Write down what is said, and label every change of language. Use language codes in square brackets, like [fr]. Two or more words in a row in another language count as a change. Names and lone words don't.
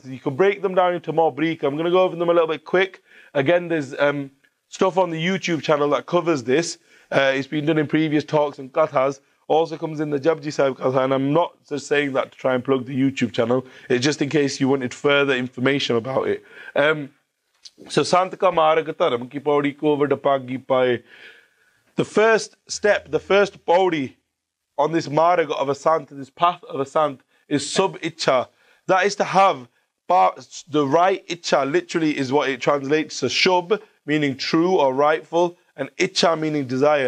[en] You can break them down into more brief. I'm going to go over them a little bit quick. Again, there's stuff on the YouTube channel that covers this. It's been done in previous talks and kathas. Also comes in the Japji Sahib katha. And I'm not just saying that to try and plug the YouTube channel. It's just in case you wanted further information about it. [pa] So ਸੰਤ ਕਾ ਮਾਰਗੁ ਧਰਮ ਕੀ ਪਉੜੀ ਕੋ ਵਡਭਾਗੀ ਪਾਏ. [en] the first step, the first pauri on this marg of a sant, this path of a sant, is sub-icha. That is to have the right icha, literally is what it translates to shub, meaning true or rightful, and icha meaning desire.